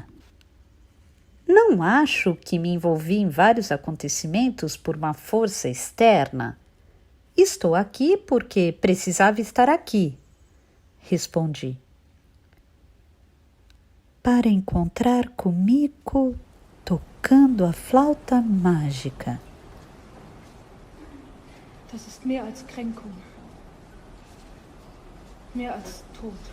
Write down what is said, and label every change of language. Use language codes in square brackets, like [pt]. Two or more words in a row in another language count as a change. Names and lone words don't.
[pt] Não acho que me envolvi em vários acontecimentos por uma força externa. Estou aqui porque precisava estar aqui, respondi. Para encontrar comigo tocando a flauta mágica. [de] Das ist mehr als Kränkung. Mehr als Tod.